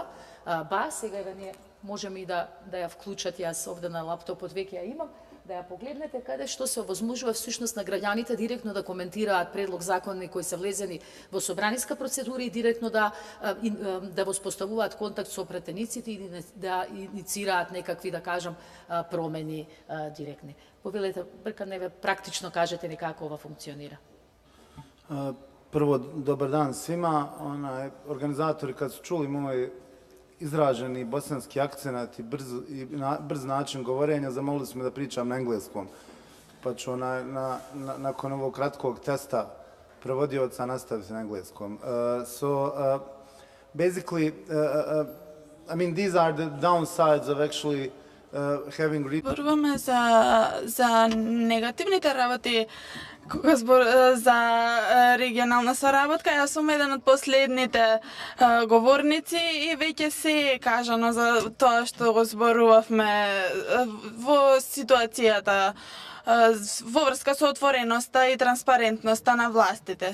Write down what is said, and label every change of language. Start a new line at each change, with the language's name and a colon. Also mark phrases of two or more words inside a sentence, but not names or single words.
Macedonian: Сега ние можеме и да ја вклучат, јас овде на лаптопот веќе ја имам, да ја погледнете каде што се овозможува всушност на граѓаните директно да коментираат предлог закони кои се влезени во собраниска процедура и директно да воспоставуваат контакт со претениците и да иницираат некакви, да кажам, промени директни. Повелете, Бркан, неве практично кажете ни како ова функционира.
Bosnian: Prvo, dobar dan svima. Organizatori kad su čuli moj izraženi bosanski akcenat i brz način govorenja, zamolili su me da pričam na engleskom. Pa ću nakon ovog kratkog testa prevodioca nastaviti na engleskom.
English: Basically, I mean, these are the downsides of actually having read
Macedonian: Зборуваме за негативните работи кога за регионална соработка. Јас сум еден од последните говорници и веќе се е кажано за тоа што го зборувавме во ситуацијата во врска со отвореноста и транспарентноста на властите.